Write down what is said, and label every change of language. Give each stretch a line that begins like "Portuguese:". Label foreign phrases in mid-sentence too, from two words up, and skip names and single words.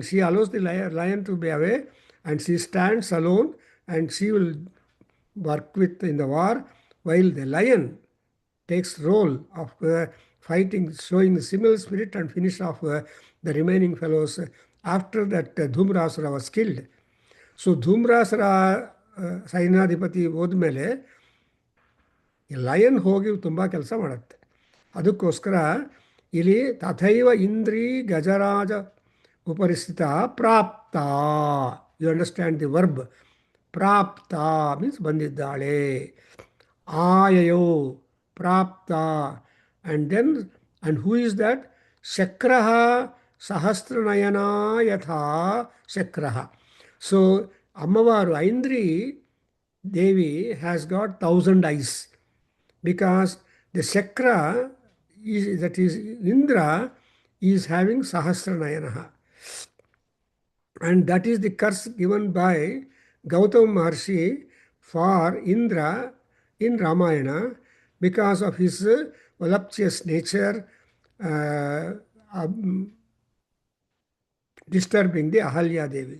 English: She allows the lion to be away and she stands alone and she will work with in the war, while the lion takes role of fighting, showing the similar spirit and finish off the remaining fellows after that Dhumrasura was killed.
Kannada: So Dhumrasura ಸೈನ್ಯಾಧಿಪತಿ ಹೋದ್ಮೇಲೆ ಲಯನ್ ಹೋಗಿ ತುಂಬ ಕೆಲಸ ಮಾಡುತ್ತೆ. ಅದಕ್ಕೋಸ್ಕರ ಇಲ್ಲಿ
Sanskrit: ತಥೈವ ಇಂದ್ರಿ ಗಜರಾಜ ಉಪರಿಸ್ಥಿತ ಪ್ರಾಪ್ತ.
English: you understand the verb. ಪ್ರಾಪ್ತ means ಬಂದಿದ್ದಾಳೆ.
Sanskrit: ಆಯಯೋ ಪ್ರಾಪ್ತ.
English: and then and who is that?
Sanskrit: ಶಕ್ರಃ ಸಹಸ್ರನಯನ ಯಥಾ ಶಕ್ರಃ.
English: ಸೊ ಅಮ್ಮವಾರು ಐಂದ್ರಿ ದೇವಿ ಹ್ಯಾಸ್ ಗಾಟ್ 1000 eyes because the chakra is, that is Indra, is having sahasranayana. And that is the curse given by Gautama Maharshi for Indra in Ramayana because of his voluptuous nature disturbing the Ahalya Devi.